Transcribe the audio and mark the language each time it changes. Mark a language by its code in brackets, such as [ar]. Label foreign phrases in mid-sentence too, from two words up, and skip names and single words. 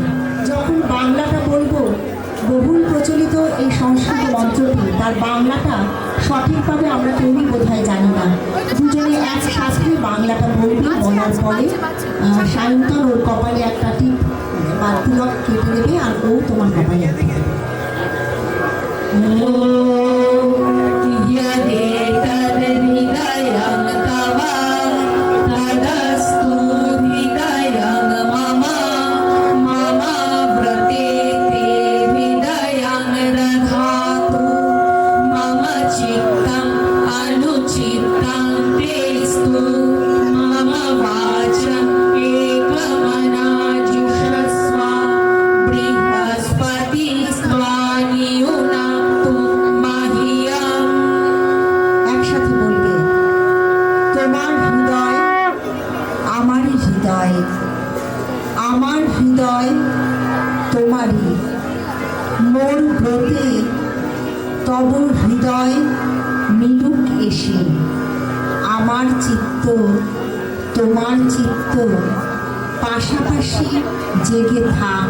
[bn] যখন বাংলাটা বলবো, বহুল প্রচলিত এই সংস্কৃত মন্ত্রটি, তার বাংলাটা সঠিকভাবে আমরা কেউই বোধহয় জানি না। দুজনে একসাথে বাংলাটা বলবি, বলার পরে সায়ন্তন ওর কপালে একটা টিপ বা তিলক কেটে দেবে, আর ও তোমার কপালে একটা দেবে। [sa] यदेतद्हृदयं तव तदस्तु हृदयं मम मम व्रते ते हृदयं दधातु मम चित्तम् अनुचित्तं तेस्तु मम वाचम् एकमनाजुषस्व बृहस्पतिस्त्वा नियुनक्तु मह्यम् [bn] একসাথে বলবে, তোমার হৃদয় আমারই হৃদয়, আমার হৃদয় তোমারই। মোর ব্রতে তব হৃদয় মিলুক এসে, আমার চিত্ত তোমার চিত্ত পাশাপাশি জেগে থাক।